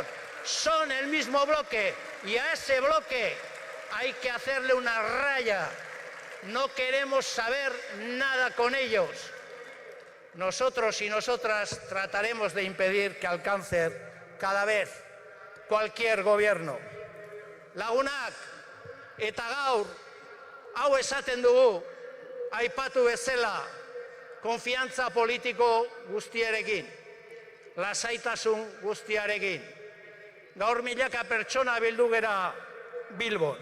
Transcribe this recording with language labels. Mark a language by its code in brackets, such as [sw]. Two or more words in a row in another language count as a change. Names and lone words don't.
[es] Son el mismo bloque y a ese bloque hay que hacerle una raya. No queremos saber nada con ellos. Nosotros y nosotras trataremos de impedir que alcance cada vez cualquier gobierno. [eu] Lagunak, eta gaur, hau esaten dugu, aipatu bezala, konfiantza politiko guztiarekin, lasaitasun guztiarekin. Gaur milaka pertsona bildu gera Bilbon.